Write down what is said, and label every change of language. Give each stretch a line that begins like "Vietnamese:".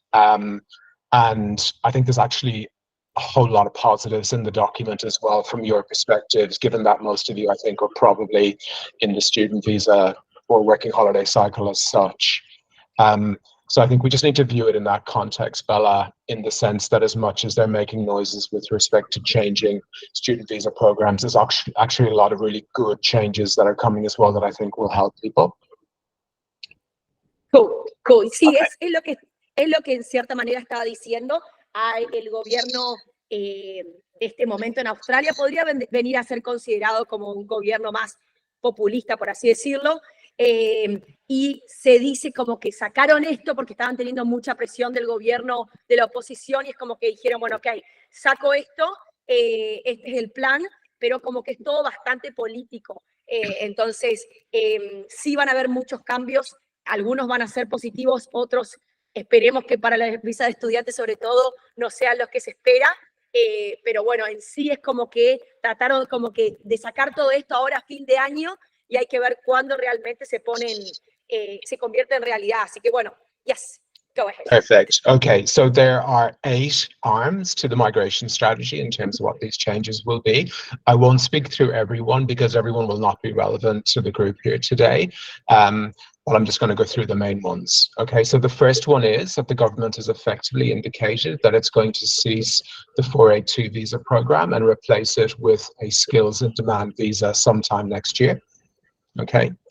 English: And I think there's actually a whole lot of positives in the document as well from your perspectives, given that most of you, I think, are probably in the student visa or working holiday cycle as such. So I think we just need to view it in that context, Bella, in the sense that as much as they're making noises with respect to changing student visa programs, there's actually a lot of really good changes that are coming as well that I think will help people. Cool. Sí, Okay.
Spanish: es lo que en cierta manera estaba diciendo. El gobierno de este momento en Australia podría venir a ser considerado como un gobierno más populista, por así decirlo. Y se dice como que sacaron esto porque estaban teniendo mucha presión del gobierno, de la oposición, y es como que dijeron, bueno, ok, saco esto, este es el plan, pero como que es todo bastante político. Entonces, sí van a haber muchos cambios, algunos van a ser positivos, otros esperemos que para la visa de estudiantes sobre todo no sean los que se espera, pero bueno, en sí es como que trataron como que de sacar todo esto ahora a fin de año, y hay que ver cuándo realmente se convierte en realidad. Así que bueno,
English: yes, go ahead. Perfect. Okay, so there are 8 arms to the migration strategy in terms of what these changes will be. I won't speak through everyone because everyone will not be relevant to the group here today. But I'm just going to go through the main ones. Okay, so the first one is that the government has effectively indicated that it's going to cease the 482 visa program and replace it with a skills and demand visa sometime next year. Okay.